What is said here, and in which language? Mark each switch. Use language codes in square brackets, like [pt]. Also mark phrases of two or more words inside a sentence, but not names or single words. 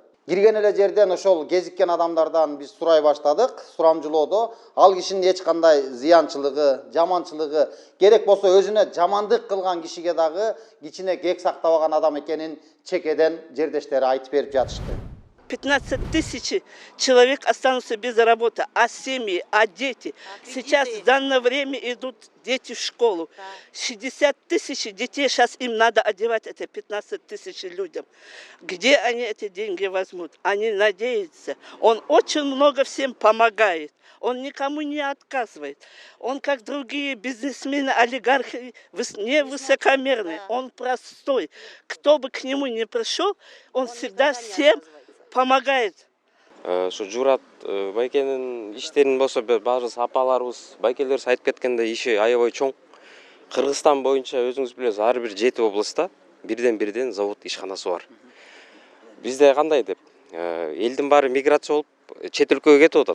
[ky] Кирген эле жерден ошол кезиккен адамдардан биз сурай баштадык, сурамжылоодо. Ал кишинин эч кандай зыянчылыгы, жаманчылыгы, керек болсо өзүнө жамандык кылган кишиге дагы кичине кек сактабаган адам экенин чекеден жердештери айтып берип жатышты. [ru] 15 тысяч человек останутся без работы, а семьи, а дети. Сейчас в данное время идут дети в школу. 60 тысяч детей сейчас им надо одевать, это 15 тысяч людям. Где они эти деньги возьмут? Они надеются. Он очень много всем помогает. Он никому не отказывает. Он, как другие бизнесмены, олигархи, не высокомерный. Он простой. Кто бы к нему не пришел, он всегда всем помогает. [ky] Şu Журат байкенин иштерин болсо баары апаларыбыз, байкелерибиз айтып кеткендей иши аябай чоң. Кыргызстан боюнча өзүңүз билесиз, ар бир 7 областта бирден завод ишканасы бар. Бизде кандай деп, элдин баары миграция болуп чет өлкөгө кетип атат.